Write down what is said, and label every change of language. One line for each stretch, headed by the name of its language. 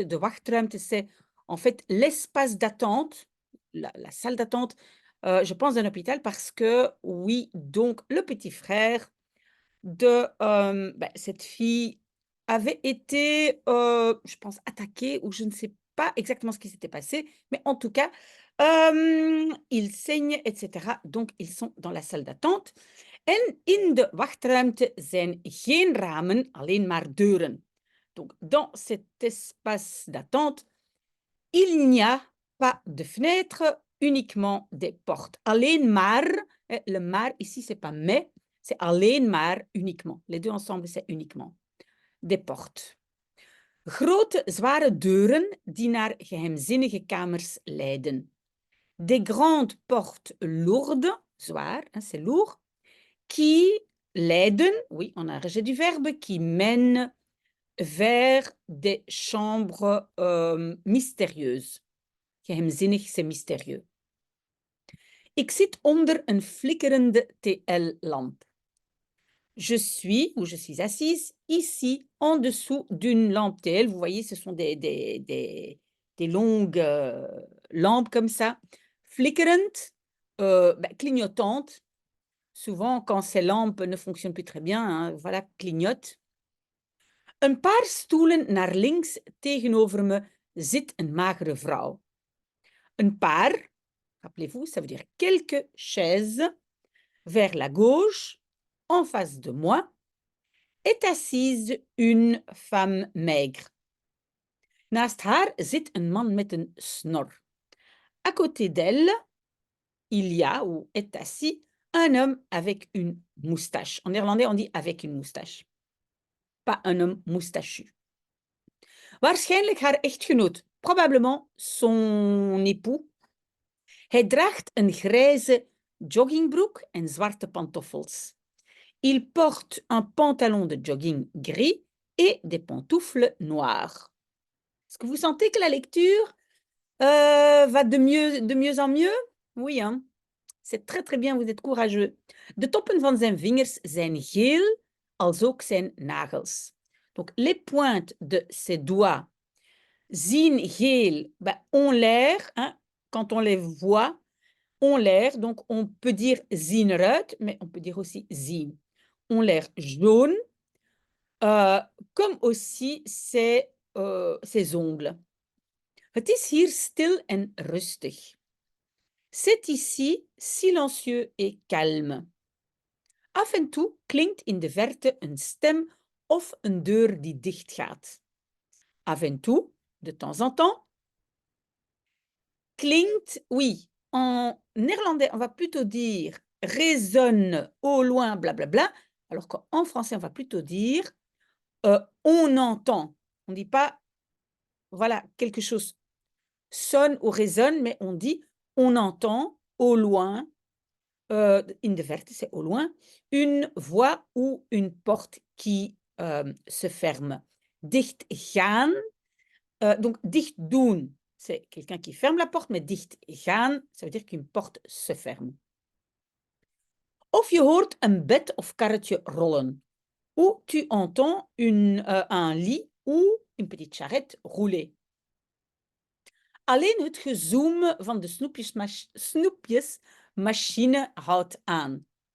French: De wachtruimte, c'est en fait l'espace d'attente, la salle d'attente, je pense, d'un hôpital parce que, oui, donc le petit frère de cette fille avait été, je pense, attaqué ou je ne sais pas exactement ce qui s'était passé, mais en tout cas, il saigne et cetera, donc ils sont dans la salle d'attente.
Dutch: En in de wachtruimte zijn geen ramen, alleen maar deuren.
French: Donc dans cet espace d'attente, il n'y a pas de fenêtre, uniquement des portes. Alleen maar, le maar ici c'est pas mais, c'est alleen maar, uniquement. Les deux ensemble, c'est uniquement. Des portes.
Dutch: Grote, zware deuren die naar geheimzinnige kamers leiden.
French: Des grandes portes lourdes, zwaar, hein, c'est lourd, qui leiden, oui, on a un rejet du verbe, qui mènent vers des chambres mystérieuses. Geheimzinnig, c'est mystérieux.
Dutch: Ik zit onder een flikkerende TL-lampe.
French: Je suis, ou je suis assise, ici, en dessous d'une lampe TL. Vous voyez, ce sont des longues lampes comme ça. Flickerend, clignotantes. Souvent, quand ces lampes ne fonctionnent plus très bien, hein, voilà, clignotent.
Dutch: Een paar stoelen naar links tegenover me zit een magere vrouw.
French: Een paar, rappelez-vous, ça veut dire quelques chaises, vers la gauche, en face de moi, est assise une femme maigre.
Dutch: Naast haar zit een man met een snor.
French: À côté d'elle, il y a ou est assis un homme avec une moustache. En néerlandais, on dit avec une moustache. Pas un homme moustachu.
Dutch: Waarschijnlijk haar echtgenoot,
French: probablement son époux.
Dutch: Hij draagt een grijze joggingbroek en zwarte pantoffels.
French: Il porte un pantalon de jogging gris et des pantoufles noires. Est-ce que vous sentez que la lecture va de mieux en mieux? Oui, hein? C'est très très bien, vous êtes courageux.
Dutch: De toppen van zijn vingers zijn geel, als ook zijn nagels.
French: Donc, les pointes de ses doigts
Dutch: zien geel,
French: ont l'air, hein, quand on les voit, ont l'air, donc on peut dire zien eruit, mais on peut dire aussi zien. Ont l'air jaune, comme aussi ses ongles.
Dutch: Het is hier stil en rustig.
French: C'est ici silencieux et calme.
Dutch: Af en toe klinkt in de verte een stem of een deur die dichtgaat.
French: Af en toe, de temps en temps. Klinkt, oui. En néerlandais, on va plutôt dire résonne au loin, blablabla, alors qu'en français, on va plutôt dire on entend. On ne dit pas, voilà, quelque chose sonne ou résonne, mais on dit on entend au loin,
Dutch: in de verte,
French: c'est au loin, une voix ou une porte qui se ferme. Dicht gaan, donc dicht doen, c'est quelqu'un qui ferme la porte, mais dicht gaan, ça veut dire qu'une porte se ferme.
Dutch: Of je hoort een bed of karretje rollen.
French: Ou tu entends un lit ou une petite charrette rouler.
Dutch: Alleen het gezoem van de snoepjesmachine houdt aan.